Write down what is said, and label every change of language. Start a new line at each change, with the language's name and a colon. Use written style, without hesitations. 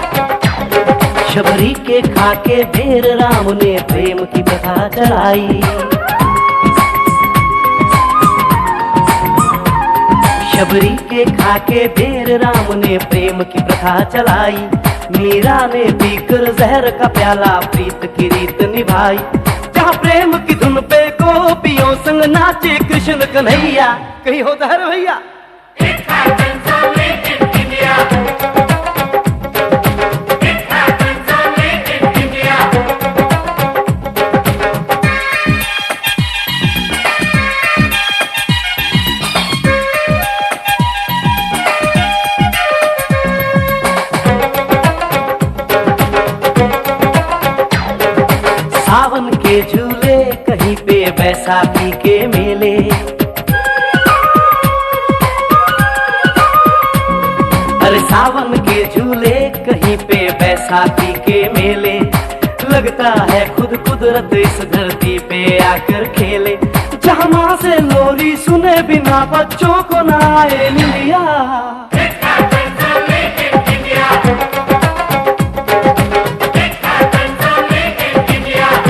Hindi: शबरी के खाके बेर राम ने प्रेम की प्रथा चलाई शबरी के खाके बेर राम ने प्रेम की प्रथा चलाई मीरा ने पीकर जहर का प्याला प्रीत की रीत निभाई जहाँ प्रेम की धुन पे गोपियों संग नाचे कृष्ण कन्हैया कहीं होता है भैया
English: It happens only in India. It happens only in India.
Hindi: सावन के झूले कहीं पे बैसाखी के मेले अरे सावन के झूले कहीं पे बैसाखी के मेले लगता है खुद कुदरत इस धरती पे आकर खेले जहाँ माँ से लोरी सुने बिना बच्चों को ना आए निंदिया
English: It happens only in India. It happens only in India.